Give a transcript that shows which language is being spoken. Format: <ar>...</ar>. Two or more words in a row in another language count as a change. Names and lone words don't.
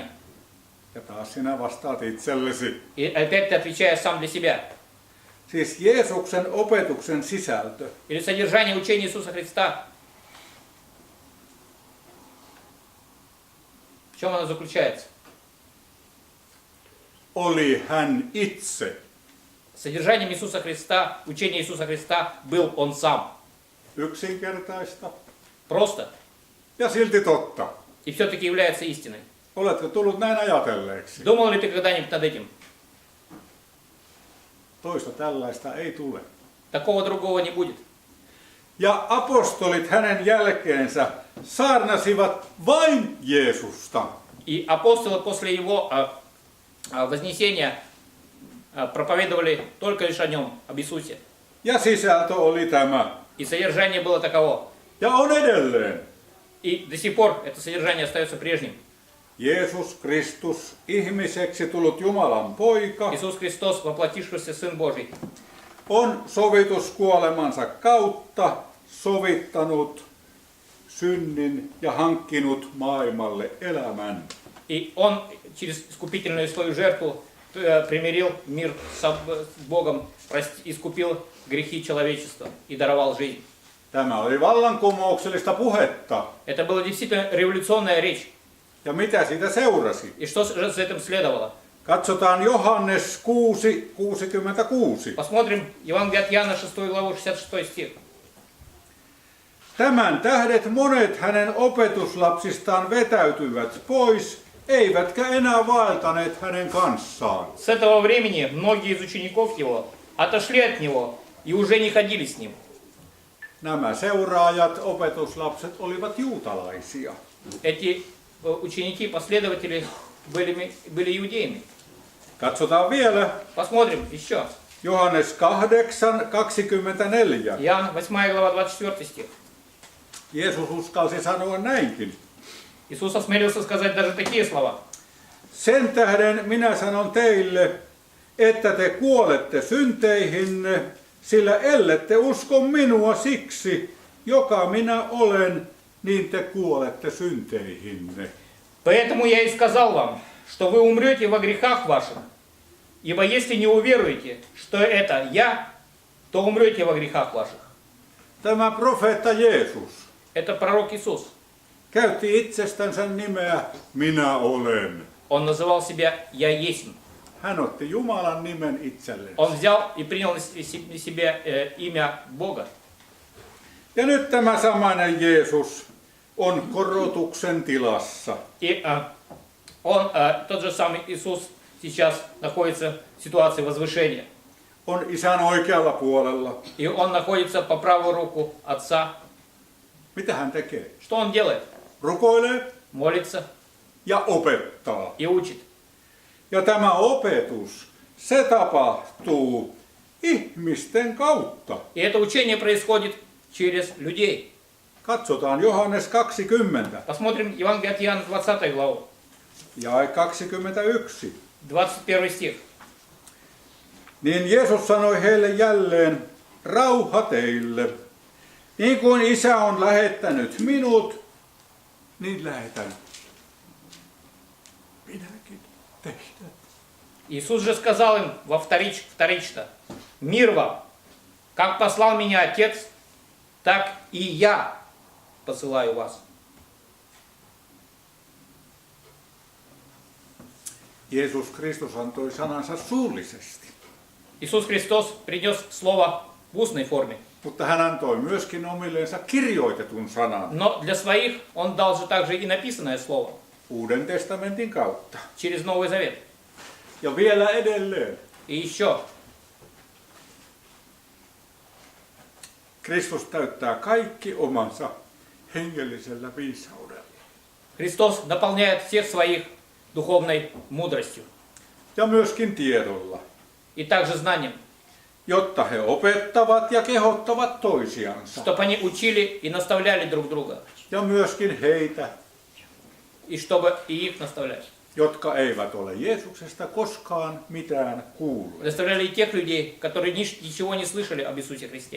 <fi>Ja taas sinä vastaat itsellesi.</fi> <ru>И опять ты отвечаешь сам для себя.</ru> <fi>Siis Jeesuksen opetuksen sisältö.</fi> <ru>Или содержание учения Иисуса Христа. В чем оно заключается?</ru> <fi>Oli hän itse.</fi> <ru>Содержанием Иисуса Христа, учения Иисуса Христа был Он сам.</ru> <fi>Yksinkertaista.</fi> <ru>Просто.</ru> <fi>Ja silti totta.</fi> <ru>И все-таки является истиной.</ru> <fi>Oletko tullut näin ajatelleeksi?</fi> <ru>Думал ли ты когда-нибудь над этим?</ru> <fi>Toista tällaista ei tule.</fi> <ru>Такого другого не будет.</ru> <fi>ja apostolit hänen jälkeensä saarnasivat vain Jeesusta.</fi> <ru>И апостолы после его вознесения проповедовали только лишь о нем, об Иисусе.</ru> <fi>Ja sisältö oli tämä.</fi> <ru>И содержание было таково.</ru> <fi>Ja on edelleen.</fi> <ru>И до сих пор это содержание остается прежним.</ru> <fi>Jeesus Kristus, ihmiseksi tullut Jumalan poika,</fi> <ru>Иисус Христос, воплотившийся Сын Божий,</ru> <fi>on sovituskuolemansa kautta sovittanut synnin ja hankkinut maailmalle elämän.</fi> <ru>и Он через искупительную свою жертву примирил мир с Богом, искупил грехи человечества и даровал жизнь.</ru> <fi>Tämä oli vallankumouksellista puhetta.</fi> <ru>Это была действительно революционная речь.</ru> <fi>Ja mitä siitä seurasi?</fi> <ru>И что же за этим следовало?</ru> <fi>Katsotaan Johannes 6:66.</fi> <ru>Посмотрим Евангелие от Иоанна, 6 главу, 66 стих.</ru> <fi>Tämän tähdet monet hänen opetuslapsistaan vetäytyivät pois, eivätkä enää vaeltaneet hänen kanssaan.</fi> <ru>С этого времени многие из учеников его отошли от него и уже не ходили с ним.</ru> <fi>Nämä seuraajat, opetuslapset, olivat juutalaisia.</fi> <ru>Эти ученики, последователи были иудеями.</ru> <fi>Katsotaan vielä.</fi> <ru>Посмотрим еще.</ru> <fi>Johannes 8:24.</fi> <ru>Иоанн, 8 глава, 24 стих.</ru> <fi>Jeesus uskalsi sanoa näinkin.</fi> <ru>Иисус осмелился сказать даже такие слова.</ru> <fi>Sen tähden minä sanon teille, että te kuolette synteihinne, sillä ellette usko minua siksi, joka minä olen, niin te kuolette synteihinne.</fi> <ru>Поэтому я и сказал вам, что вы умрете во грехах ваших. Ибо если не уверуете, что это я, то умрете во грехах ваших.</ru> <fi>Tämä profeetta Jeesus</fi> <ru>Это пророк Иисус.</ru> <fi>käytti itsestänsä nimeä minä olen.</fi> <ru>Он называл себя «Я есмь».</ru> <fi>Hän otti Jumalan nimen itselleen.</fi> <ru>Он взял и принял на себе имя Бога.</ru> <fi>Ja nyt tämä samainen Jeesus on korotuksen tilassa.</fi> <ru>И тот же самый Иисус сейчас находится в ситуации возвышения.</ru> <fi>On isän oikealla puolella.</fi> <ru>И он находится по правую руку Отца.</ru> <fi>Mitä hän tekee?</fi> <ru>Что он делает?</ru> <fi>Rukoilee</fi> <ru>Молится</ru> <fi>ja opettaa.</fi> <ru>и учит.</ru> <fi>Ja tämä opetus, se tapahtuu ihmisten kautta.</fi> <ru>И это учение происходит через людей.</ru> <fi>Katsotaan Johannes 20,</fi> <ru>Посмотрим Евангелие от Иоанна, 20 главу,</ru> <fi>jae 21.</fi> <ru>21 стих.</ru> <fi>Niin Jeesus sanoi heille jälleen, rauha teille. Niin kuin isä on lähettänyt minut, niin lähetän minäkin teitä.</fi> <ru>Иисус же сказал им вторично, мир вам, как послал меня Отец, так и я посылаю вас.</ru> <fi>Jeesus Kristus antoi sanansa suullisesti,</fi> <ru>Иисус Христос принес слово в устной форме,</ru> <fi>mutta hän antoi myöskin omilleensa kirjoitetun sanan</fi> <ru>но для своих Он дал же также и написанное слово</ru> <fi>Uuden testamentin kautta.</fi> <ru>через Новый Завет.</ru> <fi>Ja vielä edelleen.</fi> <ru>И еще</ru> <fi>Kristus täyttää kaikki omansa hengellisellä viisaudella.</fi> <ru>Христос наполняет всех своих духовной мудростью</ru> <fi>Ja myöskin tiedolla,</fi> <ru>и также знанием,</ru> <fi>jotta he opettavat ja kehottavat toisiansa.</fi> <ru>чтобы они учили и наставляли друг друга,</ru> <fi>Ja myöskin heitä,</fi> <ru>и чтобы и их наставлять.</ru> <fi>jotka eivät ole Jeesuksesta koskaan mitään kuulleet.</fi> <ru>Наставляли и тех людей, которые ничего не слышали об Иисусе Христе.</ru>